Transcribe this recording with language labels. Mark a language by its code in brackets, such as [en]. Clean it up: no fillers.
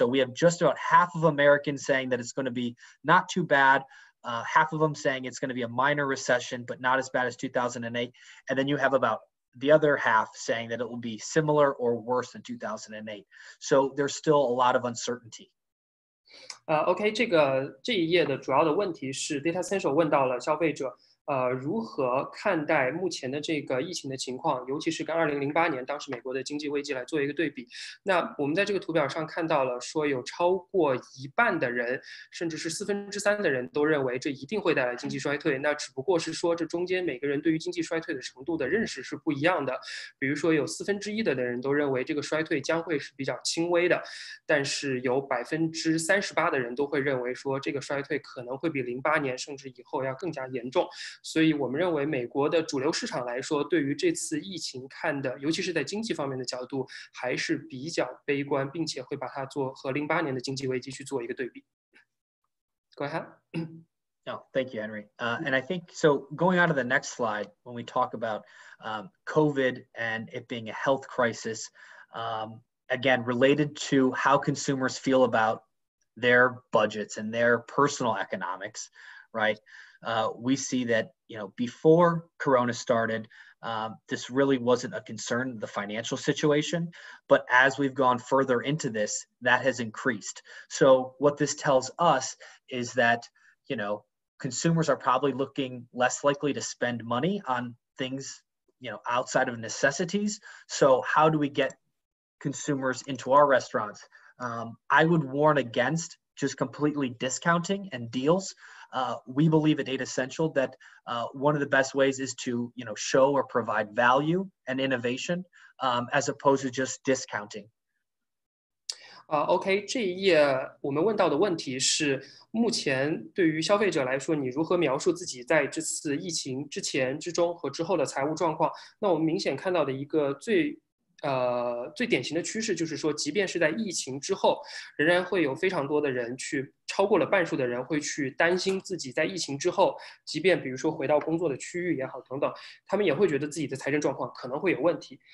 [en] So we have just about half of Americans saying that it's going to be not too bad, half of them saying it's going to be a minor recession, but not as bad as 2008. And then you have about the other half saying that it will be similar or worse than 2008. So there's still a lot of uncertainty. [zh] OK， 这一页的主要的问题是 Datassential 问到了消费者，如何看待目前的这个疫情的情况，尤其是跟2008年当时美国的经济危机来做一个对比。那我们在这个图表上看到了，说有超过一半的人，甚至是3/4的人都认为这一定会带来经济衰退。那只不过是说这中间每个人对于经济衰退的程度的认识是不一样的。比如说有1/4的人都认为这个衰退将会是比较轻微的，但是有38%的人都会认为说这个衰退可能会比08年甚至以后要更加严重。所以我们认为美国的主流市场来说，对于这次疫情看的，尤其是在经济方面的角度，还是比较悲观，并且会把它做和08年的经济危机去做一个对比。 [en] Go ahead. No, thank you, Henry. And I think, so going on to the next slide, when we talk about COVID and it being a health crisis, again, related to how consumers feel about their budgets and their personal economics, right? We see that, before Corona started, this really wasn't a concern, the financial situation. But as we've gone further into this, that has increased. So what this tells us is that, consumers are probably looking less likely to spend money on things, outside of necessities. So how do we get consumers into our restaurants? I would warn against just completely discounting and deals. We believe at Datassential that one of the best ways is to, show or provide value and innovation, as opposed to just discounting. [zh] OK，这一页我们问到的问题是，目前对于消费者来说，你如何描述自己在这次疫情之前、之中和之后的财务状况？那我们明显看到的一个最典型的趋势就是说，即便是在疫情之后，仍然会有非常多的人超过了半数的人会去担心自己在疫情之后，即便比如说回到工作的区域也好等等，他们也会觉得自己的财政状况可能会有问题。